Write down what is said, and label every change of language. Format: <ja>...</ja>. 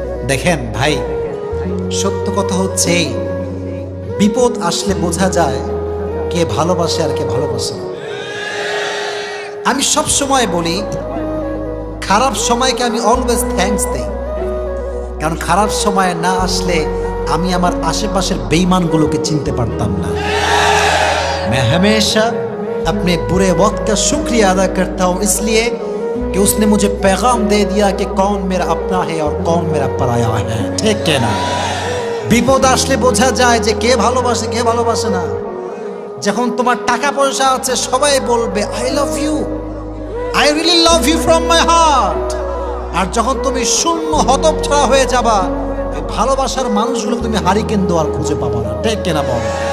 <bn>দেখেন ভাই, সত্য কথা হচ্ছে এই, বিপদ আসলে বোঝা যায় কে ভালোবাসে আর কে ভালোবাসে না। আমি সব সময় বলি, খারাপ সময়কে আমি</bn> <en>always thanks</en> <bn>দেই, কারণ খারাপ সময় না আসলে আমি আমার আশেপাশের বেঈমানগুলোকে চিনতে পারতাম না।</bn> <hi>मैं हमेशा अपने बुरे वक्त का शुक्रिया अदा करता हूँ, इसलिए कि उसने मुझे पैगाम दे दिया कि कौन मेरा अपना है और कौन मेरा पराया है, ठीक है ना?</hi> <bn>বিপদ আসলে বোঝা যায় যে কে ভালোবাসে কে ভালোবাসে না। যখন তোমার টাকা পয়সা আছে সবাই বলবে</bn> <en>I love you, I really love you from my heart.</en> <bn>আর যখন তুমি শূন্য হতচ্ছাড়া হয়ে যাবা, ওই ভালোবাসার মানুষগুলো তুমি হারিকেন দেওয়ার খুঁজে পাবা না, ঠিক কিনা বলো?</bn>